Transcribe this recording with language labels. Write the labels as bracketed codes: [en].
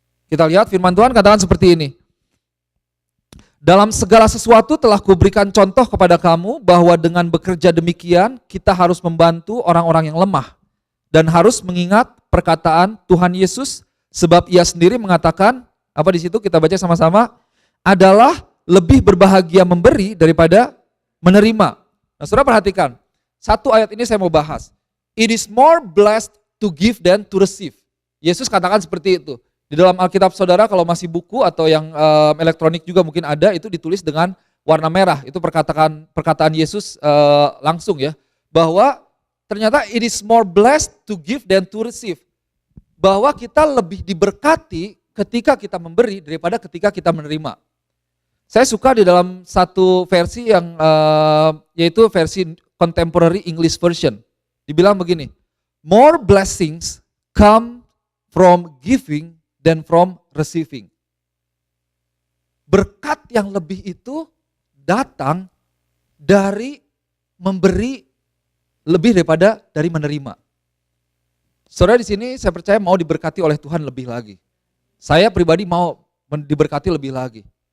[id] Kita lihat firman Tuhan katakan seperti ini. Dalam segala sesuatu telah kuberikan contoh kepada kamu bahwa dengan bekerja demikian kita harus membantu orang-orang yang lemah dan harus mengingat perkataan Tuhan Yesus sebab ia sendiri mengatakan, apa di situ kita baca sama-sama, adalah lebih berbahagia memberi daripada menerima. Nah, saudara perhatikan, satu ayat ini saya mau bahas. [en] It is more blessed to give than to receive. [id] Yesus katakan seperti itu. Di dalam Alkitab saudara, kalau masih buku atau yang elektronik juga mungkin ada, itu ditulis dengan warna merah. Itu perkataan Yesus langsung ya. Bahwa ternyata [en] it is more blessed to give than to receive. [id] Bahwa kita lebih diberkati ketika kita memberi daripada ketika kita menerima. Saya suka di dalam satu versi yang yaitu versi Contemporary English Version. Dibilang begini, [en] more blessings come from giving than from receiving. [id] Berkat yang lebih itu datang dari memberi lebih daripada dari menerima. Saudara di sini saya percaya mau diberkati oleh Tuhan lebih lagi. Saya pribadi mau diberkati lebih lagi.